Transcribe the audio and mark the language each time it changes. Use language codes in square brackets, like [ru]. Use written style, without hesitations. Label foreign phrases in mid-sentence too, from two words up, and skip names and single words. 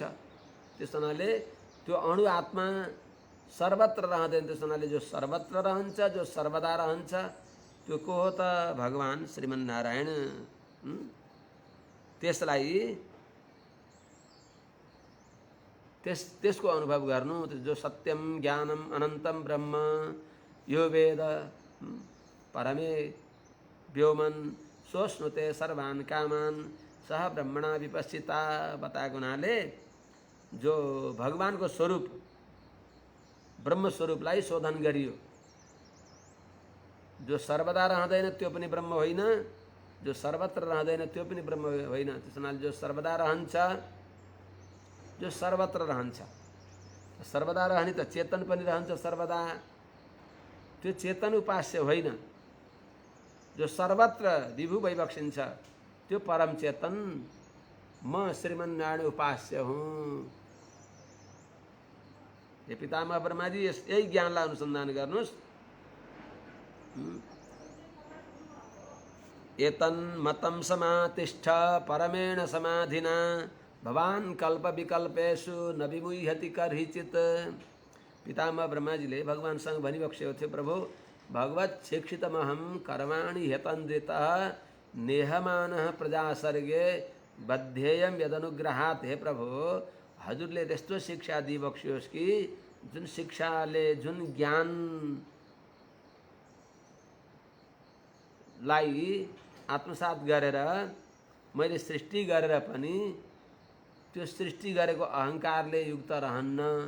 [ne] त्यसो हुनाले त्यो अणु आत्मा सर्वत्र रहँदैन। त्यसो हुनाले जो सर्वत्र रहन्छ, जो सर्वदा रहन्छ त्यो को हो त? भगवान श्रीमन्नारायण। त्यसलाई त्यसको अनुभव गर्नु। [sa] जो सत्यम ज्ञानम अनन्तम ब्रह्म यो वेद परमे व्योमन सोष्णुते सर्वान् कामान सह ब्रह्मणा विपश्चिता [ne] बताएको हुनाले जो भगवानको स्वरूप ब्रह्म स्वरूपलाई शोधन गरियो। जो सर्वदा रहँदैन त्यो पनि ब्रह्म होइन, जो सर्वत्र रहँदैन त्यो पनि ब्रह्म होइन। त्यसैले जो सर्वदा रहन्छ, जो सर्वत्र रहन्छ, सर्वदा रहने त चेतन पनि रहन्छ सर्वदा। त्यो चेतन उपास्य होइन। जो सर्वत्र विभु भई बक्सिन्छ त्यो परम चेतन म श्रीमन्नारायण उपास्य हुँ। हे पितामह ब्रह्माजी यही ज्ञानलाई अनुसन्धान गर्नुस्। [sa] एतन्मतं समातिष्ठ परमेण समाधिना भवान कल्प विकल्पेषु न विमुह्यति कर्हिचित्। [ne] पितामह ब्रह्माजीले भगवानसँग भनिबक्सेको थियो, प्रभु [sa] भगवत शिक्षितमहं कर्माणि ह्यतन्द्रितः नेहमानः प्रजासर्गे बद्धेयं यदनुग्रहात्। [ne] हे प्रभु हजुरले त्यस्तो शिक्षा दिइबक्सियोस् कि जुन शिक्षाले जुन ज्ञानलाई आत्मसात गरेर मैले सृष्टि गरेर पनि त्यो सृष्टि गरेको अहङ्कारले युक्त रहन्न।